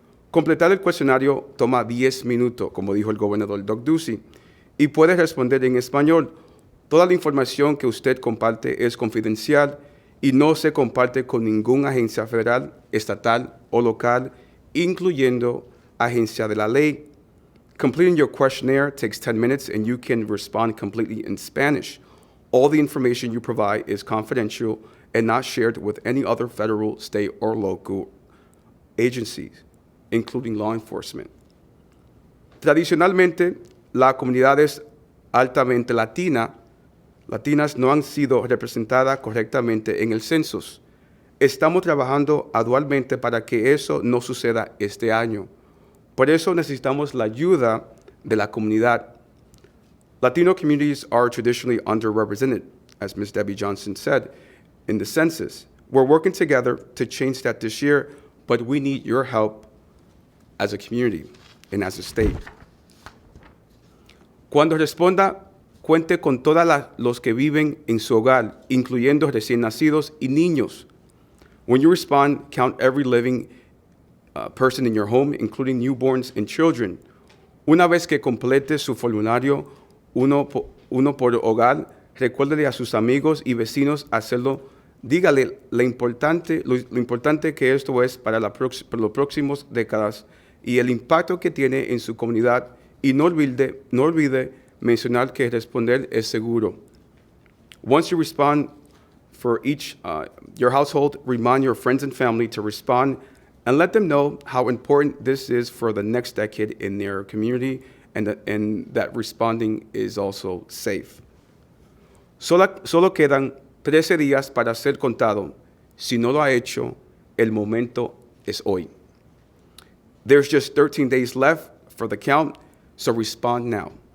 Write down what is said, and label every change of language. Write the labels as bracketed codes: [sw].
[es] Completar el cuestionario toma 10 minutos, como dijo el gobernador Doug Ducey, y puede responder en español. Toda la información que usted comparte es confidencial y no se comparte con ninguna agencia federal, estatal o local, incluyendo agencia de la ley. [en] Completing your questionnaire takes 10 minutes and you can respond completely in Spanish. All the information you provide is confidential and not shared with any other federal, state, or local agencies, including law enforcement. [es] Tradicionalmente, las comunidades altamente latinas no han sido representadas correctamente en el census. Estamos trabajando arduamente para que eso no suceda este año. Por eso necesitamos la ayuda de la comunidad. [en] Latino communities are traditionally underrepresented, as Ms. Debbie Johnson said, in the census. We're working together to change that this year, but we need your help as a community and as a state. [es] Cuando responda, cuente con todos los que viven en su hogar, incluyendo recién nacidos y niños. [en] When you respond, count every living person in your home, including newborns and children. [es] Una vez que complete su formulario, uno por hogar, recuérdele a sus amigos y vecinos hacerlo. Dígale lo importante que esto es para las próximas décadas y el impacto que tiene en su comunidad. Y no olvide mencionar que responder es seguro. [en] Once you respond for each your household, remind your friends and family to respond and let them know how important this is for the next decade in their community and that responding is also safe. [es] Solo quedan 13 días para ser contado. Si no lo ha hecho, el momento es hoy. [en] There's just 13 days left for the count, so respond now.